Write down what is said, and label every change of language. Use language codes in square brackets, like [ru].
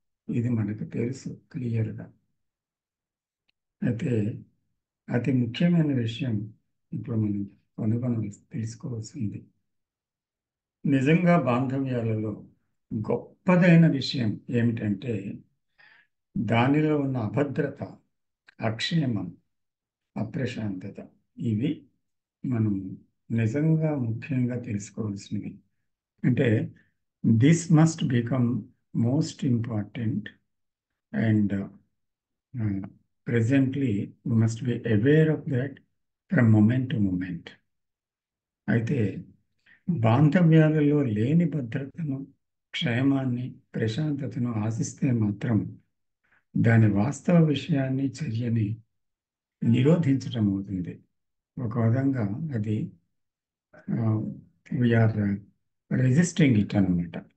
[te] ఇది మనకు తెలుసు క్లియర్గా. అయితే అతి ముఖ్యమైన విషయం ఇప్పుడు మనం తెలుసుకోవాల్సింది, నిజంగా బాంధవ్యాలలో గొప్పదైన విషయం ఏమిటంటే, దానిలో ఉన్న అభద్రత, అక్షేమం, అప్రశాంతత. ఇవి మనం నిజంగా ముఖ్యంగా తెలుసుకోవాల్సినవి. అంటే [en] This must become most important, and presently we must be aware of that from moment to moment. [te] అయితే బాంధవ్యాలలో లేని భద్రతను, క్షేమాన్ని, ప్రశాంతతను ఆశిస్తే మాత్రం దాని వాస్తవ విషయాన్ని, చర్యని నిరోధించటం అవుతుంది. ఒక విధంగా అది [en] we are resisting it [te] అనమాట.